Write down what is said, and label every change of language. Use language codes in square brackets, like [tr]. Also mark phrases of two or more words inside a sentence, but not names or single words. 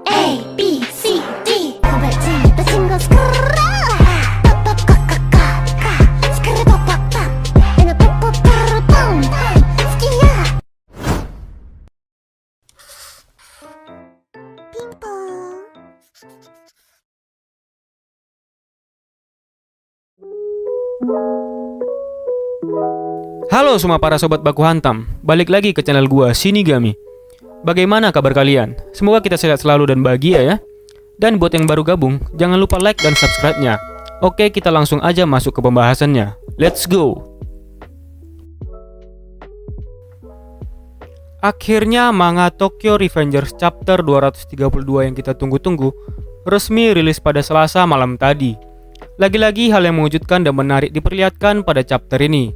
[id] B, C, D. 고발진이 친구 스크라. 빠빠빠까까까. 스크르빠빠빠. 얘는 뽀뽀뽀뽀뽕. 스키야. 핑퐁. Halo semua para sobat baku hantam, balik lagi ke channel gua Shinigami. Bagaimana kabar kalian? Semoga kita sehat selalu dan bahagia ya. Dan buat yang baru gabung, jangan lupa like dan subscribe-nya. Oke, kita langsung aja masuk ke pembahasannya. [en] Let's go. [id] Akhirnya manga Tokyo Revengers chapter 232 yang kita tunggu-tunggu resmi rilis pada Selasa malam tadi. Lagi-lagi hal yang mengejutkan dan menarik diperlihatkan pada chapter ini.